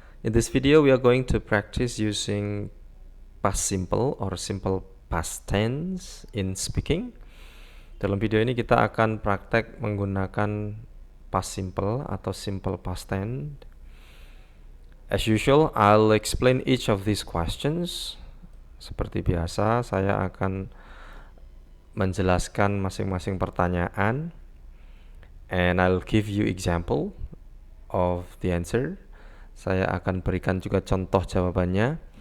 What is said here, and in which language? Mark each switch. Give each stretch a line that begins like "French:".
English: In this video we are going to practice using past simple or simple past tense in speaking.
Indonesian: Dalam video ini kita akan praktek menggunakan past simple atau simple past tense.
English: As usual, I'll explain each of these questions.
Indonesian: Seperti biasa, saya akan menjelaskan masing-masing pertanyaan.
English: And I'll give you example of the answer.
Indonesian: Saya akan berikan juga contoh jawabannya.